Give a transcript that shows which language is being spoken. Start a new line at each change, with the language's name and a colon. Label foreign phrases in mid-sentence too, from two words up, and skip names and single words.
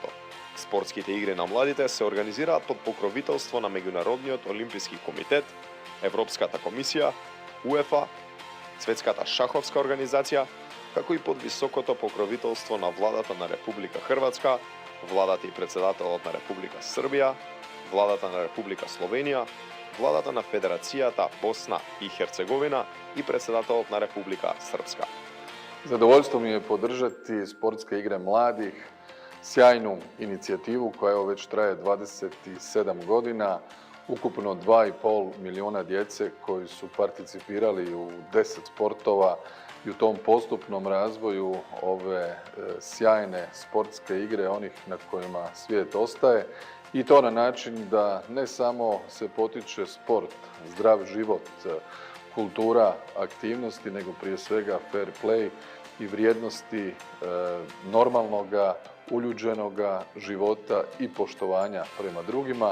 Macedonian: Спортските игри на младите се организираат под покровителство на Меѓународниот олимписки комитет, Европската комисија, УЕФА, Светската шаховска организација, како и под високото покровителство на Владата на Република Хрватска, Владата и председателот на Република Србија, Владата на Република Словенија, Владата на Федерацијата Босна и Херцеговина и председателот на Република Српска.
Croatian: Zadovoljstvo mi je podržati sportske igre mladih, sjajnu inicijativu koja evo već traje 27 godina, ukupno 2,5 miliona djece koji su participirali u 10 sportova i u tom postupnom razvoju ove sjajne sportske igre, onih na kojima svijet ostaje, i to na način da ne samo se potiče sport, zdrav život, kultura aktivnosti, nego prije svega
English: fair play
Croatian: i vrijednosti normalnoga, uljuđenoga života i poštovanja prema drugima.